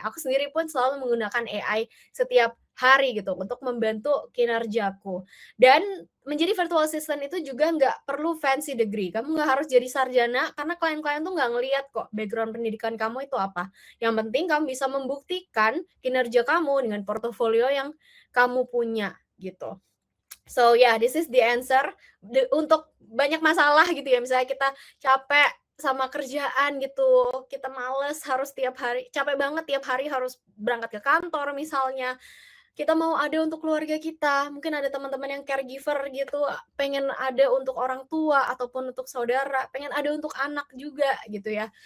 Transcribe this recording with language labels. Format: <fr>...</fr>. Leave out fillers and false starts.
<id>Aku sendiri pun selalu menggunakan AI setiap hari gitu untuk membantu kinerjaku. Dan menjadi virtual assistant itu juga nggak perlu fancy degree. Kamu nggak harus jadi sarjana karena klien-klien tuh nggak ngelihat kok background pendidikan kamu itu apa. Yang penting kamu bisa membuktikan kinerja kamu dengan portofolio yang kamu punya gitu.</id> <en>So yeah, this is the answer.</en> <id>Untuk banyak masalah gitu ya, misalnya kita capek sama kerjaan gitu, kita males harus tiap hari, capek banget tiap hari harus berangkat ke kantor misalnya. Kita mau ada untuk keluarga kita, mungkin ada teman-teman yang caregiver gitu, pengen ada untuk orang tua ataupun untuk saudara, pengen ada untuk anak juga gitu ya.</id>